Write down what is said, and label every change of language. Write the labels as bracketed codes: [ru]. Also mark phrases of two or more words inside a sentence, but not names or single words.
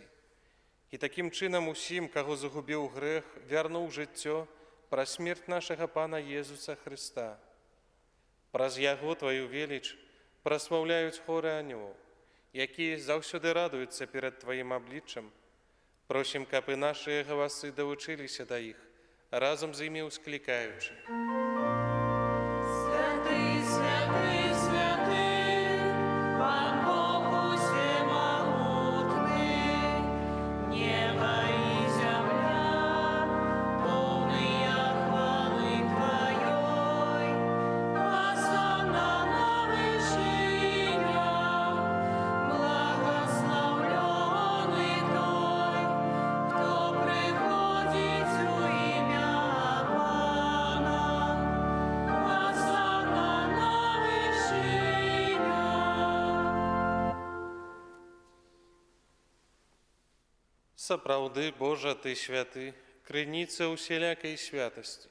[be] І такім чынам усім, каго загубіў грэх, вярнуў жыццё праз смерць нашага Пана Езуса Христа. Праз Яго Твою веліч праслаўляюць хоры анёлаў, якія заўсёды радуюцца перад Тваім абліччам. Просім, каб і нашыя галасы далучыліся да іх, разам з імі ўсклікаючы. [ru] Святый, святый, святый, Пан Бог усемогутный, небо и земля, полные хвалы Твоей, осанна на вышинях, благословленный Той, кто приходит у имя Пана, осанна на вышинях. [be] Сапраўды, Божа, Ты святы, крыніца усялякай святасці.